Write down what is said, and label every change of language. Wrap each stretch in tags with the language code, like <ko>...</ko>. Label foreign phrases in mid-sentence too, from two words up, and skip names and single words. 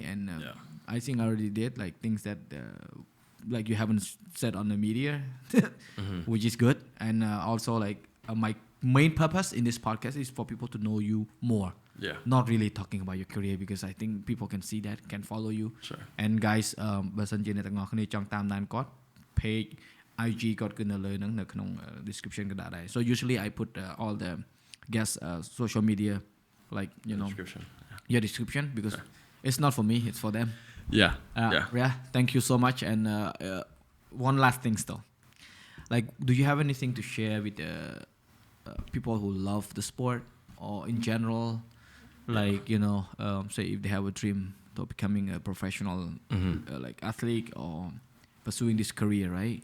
<en>And I think I already did, like, things that like you haven't said on the media, which is good. And also, like, my main purpose in this podcast is for people to know you more. Yeah. Not really talking about your career, because I think people can see that, can follow you. Sure. And guys,</en> <km>បើសិនជាអ្នកទាំងអស់គ្នាចង់តាមដានគាត់ page IG គាត់គឺនៅលើហ្នឹងនៅក្នុង description ក៏ដាក់ដែរ.</km> <en>So usually I put all the guest social media, like, description. Your description, because it's not for me, it's for them. Yeah. Thank you so much. And one last thing still, like, do you have anything to share with people who love the sport, or in general, like, say if they have a dream of becoming a professional like athlete or pursuing this career, right?</en>